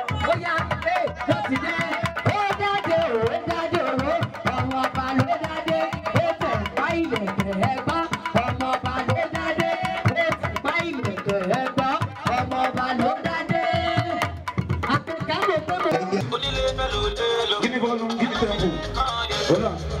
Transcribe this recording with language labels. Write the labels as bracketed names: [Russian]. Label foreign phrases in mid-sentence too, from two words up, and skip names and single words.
[Yoruba] Ó yá, ẹ, wọ́n ti dé. Ó dádé o, ó dádé o. Ọmọ ọba ló dádé. Ó tẹ̀ pa ìlẹ̀kẹ̀ ẹ gbọ́. Ọmọ ọba ló dádé. Ó tẹ̀ pa ìlẹ̀kẹ̀ ẹ gbọ́. Ọmọ ọba ló dádé. Àtẹ̀ká ló pé mo. [English] Give me volume, give me tempo. Hold on.